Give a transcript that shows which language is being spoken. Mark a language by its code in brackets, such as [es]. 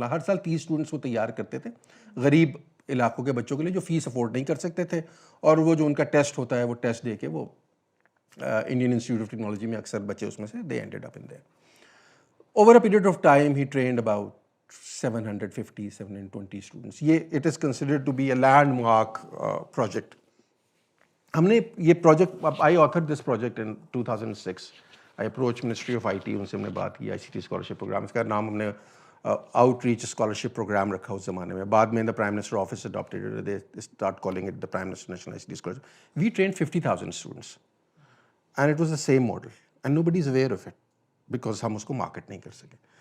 [ur] ہر سال 30 اسٹوڈنٹس وہ تیار کرتے تھے غریب علاقوں کے بچوں کے لیے جو فیس افورڈ نہیں کر سکتے تھے، اور وہ جو ان کا ٹیسٹ ہوتا ہے وہ ٹیسٹ دے کے وہ انڈین انسٹیٹیوٹ آف ٹیکنالوجی میں اکثر بچے اس میں سے [en] They ended up in there. Over a period of time he trained about 720 students. یہ it is considered to be a landmark project. [ur] ہم نے یہ project, [en] I author this project in 2006. I approach ministry of IT, [ur] ان سے ہم نے بات کی آئی C T scholarship program. اس کا نام ہم نے آؤٹ ریچ اسکالرشپ پروگرام رکھا اس زمانے میں. [en] بعد میں the prime minister office adopted, they start calling it the prime minister national I C T scholarship. We trained 50,000 students and it was the same model and nobody is aware of it because [ur] ہم اس کو market نہیں کر سکے.